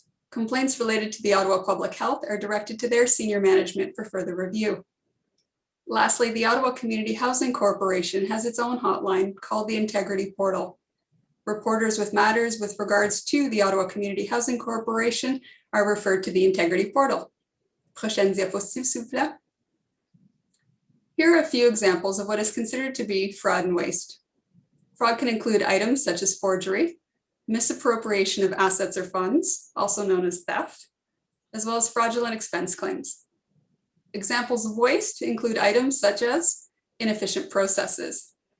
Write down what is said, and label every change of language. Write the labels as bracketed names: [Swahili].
[English] Complaints related to the Ottawa Public Health are directed to their senior management for further review. Lastly, the Ottawa Community Housing Corporation has its own hotline called the Integrity Portal. Reporters with matters with regards to the Ottawa Community Housing Corporation are referred to the Integrity Portal. [French] Prochaine diapositive, s'il vous plaît. [English] Here are a few examples of what is considered to be fraud and waste. Fraud can include items such as forgery, misappropriation of assets or funds, also known as theft, as well as fraudulent expense claims. Examples of waste include items such as inefficient processes.